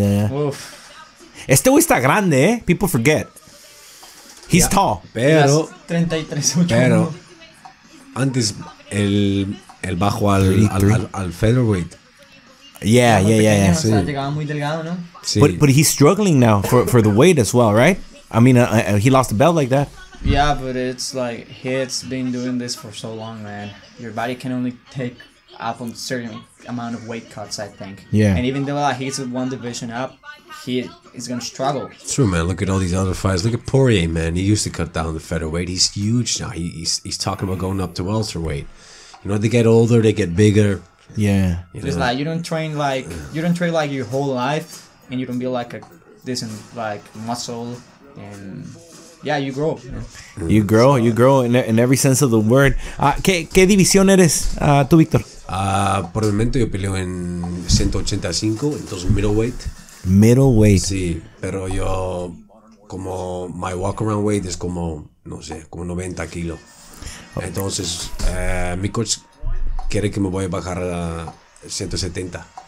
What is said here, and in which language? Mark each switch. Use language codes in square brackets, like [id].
[es] Uf. Este güey está grande, [en] People forget. He's tall. [es] Pero 33-8. Pero antes el bajo al featherweight. [en] Yeah. [es] O sea, llegaba muy delgado, ¿no? Sí. [en] But he's struggling now for the weight as well, right? I mean, he lost the belt like that. Yeah, but it's like he's been doing this for so long, man. Your body can only take up a certain amount of weight cuts, I think. Yeah. And even though he's one division up, he is gonna struggle. It's true, man. Look at all these other fighters. Look at Poirier, man. He used to cut down the featherweight. He's huge now. He's talking about going up to welterweight. You know, they get older, they get bigger. Yeah. It's like you don't train like your whole life, and you don't build like a decent like muscle, and yeah, you grow. You grow in every sense of the word. [es] ¿Qué división eres tú, Víctor? Por el momento yo peleo en 185, entonces middleweight. Middleweight. Sí, pero yo como [en] my walk around weight [es] es como, no sé, como 90 kilos. Entonces mi coach quiere que me voy a bajar a 170.